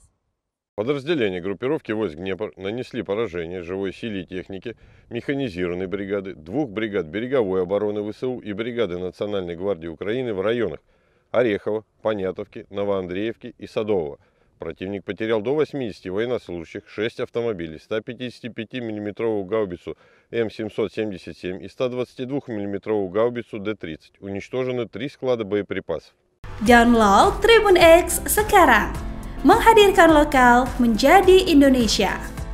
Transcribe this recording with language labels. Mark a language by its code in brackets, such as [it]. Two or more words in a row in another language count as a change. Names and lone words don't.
[ru] Подразделения группировки войск Днепр нанесли поражение живой силе и технике механизированной бригады, 2 бригад береговой обороны ВСУ и бригады Национальной гвардии Украины в районах Орехова, Понятовки, Новоандреевки и Садового. Противник потерял до 80 военнослужащих, 6 автомобилей, 155 мм гаубицу М777 и 122 мм гаубицу Д-30. Уничтожены 3 склада боеприпасов. [id] Download Tribun X sekarang. Menghadirkan lokal menjadi Indonesia.